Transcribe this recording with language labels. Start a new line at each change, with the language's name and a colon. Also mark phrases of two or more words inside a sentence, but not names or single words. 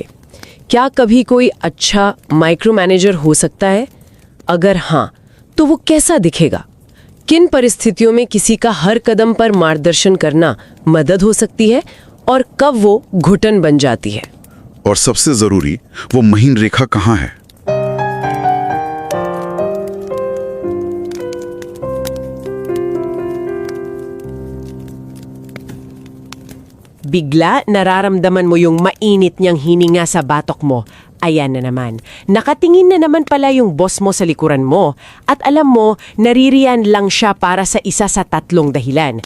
Hindi: क्या कभी कोई अच्छा
English: micro manager
Hindi: हो सकता है? अगर हाँ, तो वो कैसा दिखेगा? किन परिस्थितियों में किसी का हर कदम पर मार्गदर्शन करना मदद हो सकती है और कब वो घुटन बन जाती है? और सबसे जरूरी, वो महीन रेखा कहाँ है?
Filipino: Bigla nararamdaman mo yung mainit niyang hininga sa batok mo. Ayan na naman. Nakatingin na naman pala yung boss mo sa likuran mo. At alam mo, naririyan lang siya para sa isa sa 3 dahilan.